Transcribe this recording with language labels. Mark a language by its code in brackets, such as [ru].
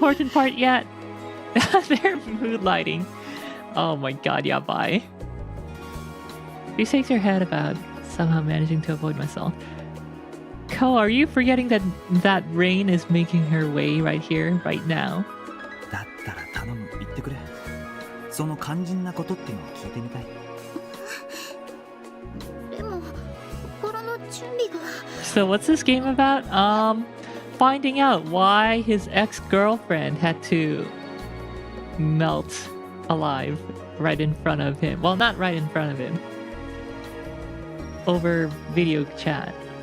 [en] important part yet. They're mood lighting. Oh my god, yeah, bye. She shakes her head about somehow managing to avoid myself. Ko, are you forgetting that that rain is making her way right here, right now? [ja] だったら頼む、言ってくれ。その肝心なことってのを聞いてみたい。でも心の準備が。 [en] So what's this game about? Finding out why his ex-girlfriend had to melt alive right in front of him. Well, not right in front of him. Over video chat.